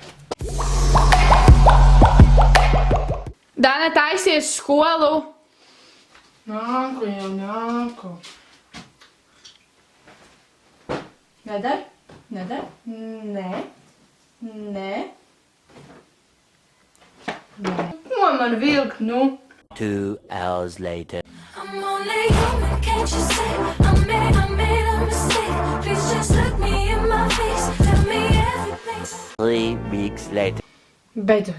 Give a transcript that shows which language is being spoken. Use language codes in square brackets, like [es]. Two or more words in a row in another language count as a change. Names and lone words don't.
[lv] Dana, taisies skolu. Nāku jau nāku. Nedar? Nedar? Nē. Nē. Nē. Ko man vilkt, nu? [en] 2 hours later. I'm only human, can't you see? I made a mistake. Please just look me in my face. Tell me everything. 3 weeks later. [lv] Beidzot.